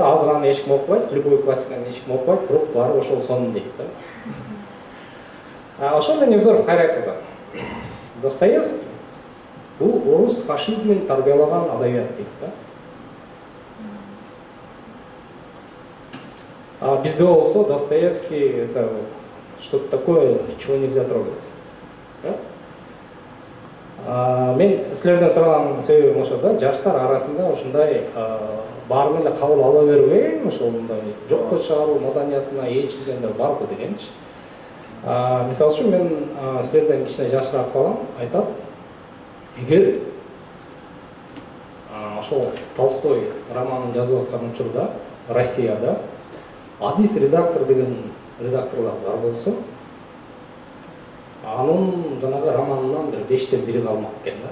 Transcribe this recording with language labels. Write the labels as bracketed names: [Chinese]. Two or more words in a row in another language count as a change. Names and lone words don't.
[Kyrgyz] Азыр аны эч ким окубайт, любой классиканы эч ким окубайт, бирок баары ошол сонун дейт да. Ошол эле Невзоров кайра айтты. Достоевский бул орус фашизмин тарбиялаган адабият дейт да. Бизде болсо [Russian] Достоевский это что-то такое, чего нельзя трогать. [Kyrgyz] Мен силерден сураган себебим ошо да, жаштар арасында ушундай баарын эле кабыл ала бербей, ошол мындай жокко чыгаруу маданиятына ээчилгендер барбы дегенчи. Мисалы үчүн мен силерден кичине жашыраак балам айтат, эгер ошол Толстой романын жазып аткан учурда Россияда Адис редактор деген редакторлар бар болсо, анын жанагы романынан бир 5-тен 1 калмак экен да.